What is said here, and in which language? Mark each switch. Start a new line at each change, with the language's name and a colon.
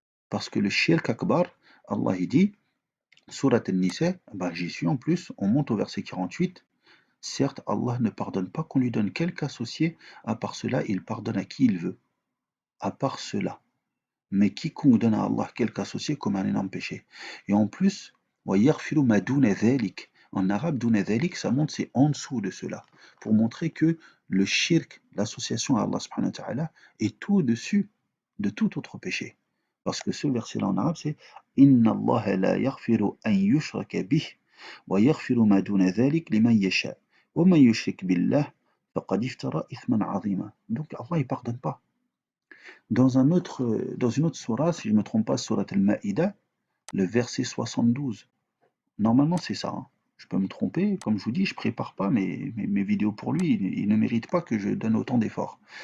French: Parce que le shirk akbar, Allah il dit, Surat al-Nisa, bah, j'y suis en plus, on monte au verset 48. Certes, Allah ne pardonne pas qu'on lui donne quelque associé, à part cela, il pardonne à qui il veut. À part cela. Mais quiconque donne à Allah quelque associé comme un énorme péché. Et en plus,
Arabic: وَيَغْفِرُ مَا دُونَ ذَلِكَ.
French: En arabe,
Arabic: دُونَ ذَلِكَ,
French: ça montre c'est en dessous de cela. Pour montrer que le shirk, l'association à Allah subhanahu wa ta'ala, est au-dessus de tout autre péché. Parce que ce verset-là en arabe, c'est
Arabic: إِنَّ اللَّهَ لَا يَغْفِرُ أَن يُشْرَكَ بِهِ وَيَغْفِرُ مَا دُونَ ذَلِكَ لِمَن يَشَاءُ وَمَن يُشْرِكْ بِاللَّهِ فَقَدِ افْتَرَى إِثْمًا عَظِيمًا.
French: Donc Allah, il pardonne pas. Dans une autre sourate, si je ne me trompe pas, sourate Al-Ma'ida, le verset 72. Normalement, c'est ça. Hein. Je peux me tromper. Comme je vous dis, je prépare pas mes vidéos pour lui. Il ne mérite pas que je donne autant d'efforts.